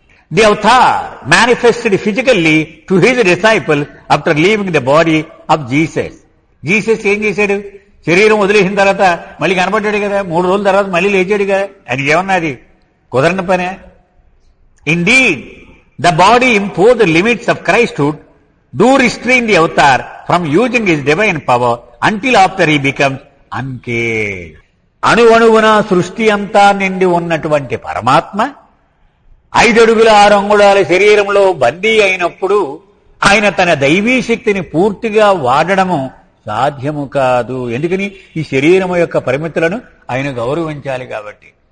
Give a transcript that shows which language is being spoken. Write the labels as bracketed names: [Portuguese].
[English] The avatar manifested physically to his disciple after leaving the body of Jesus. [Telugu] Jesus ఏం చేశాడు? శరీరం వదిలేసిన తర్వాత మళ్ళీ కనపడ్డాడు కదా, 3 రోజుల తర్వాత మళ్ళీ లేచాడు కదా. ఆయనకి ఏమన్నా అది కుదరని పనే? [English] Indeed The body imposed the limits of Christhood do restrain the avatar from using his divine power until after he becomes uncaged. [Telugu] అణువణువున సృష్టి అంతా నిండి ఉన్నటువంటి పరమాత్మ 5 అడుగుల 6 అంగుళాల శరీరంలో బందీ అయినప్పుడు ఆయన తన దైవీ శక్తిని పూర్తిగా వాడడము సాధ్యము కాదు. ఎందుకని? ఈ శరీరం యొక్క పరిమితులను ఆయన గౌరవించాలి కాబట్టి.